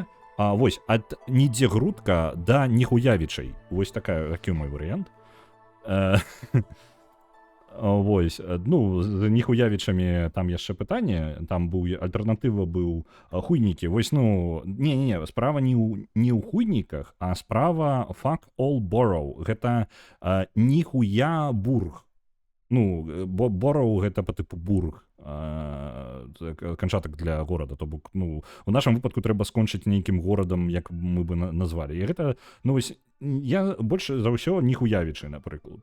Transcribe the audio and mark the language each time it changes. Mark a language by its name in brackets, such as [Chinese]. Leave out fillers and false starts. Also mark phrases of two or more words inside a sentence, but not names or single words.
[Belarusian] Вось, ад нідзегрудка да ніхуявічай. Вось такі мой варыянт. Вось, ну, з ніхуявічамі там яшчэ пытанне. Там альтэрнатыва быў хуйнікі. Вось, ну, не, справа не ў хуйніках, а справа [English] fuck all borough. [Belarusian] Гэта ніхуя бург. Ну, borough гэта па тыпу бург. Канчатак для горада, то бок, ну, у нашым выпадку трэба скончыць нейкім горадам, як мы бы назвалі. І гэта, ну, вось, я больш за ўсё ніхуявічы, напрыклад.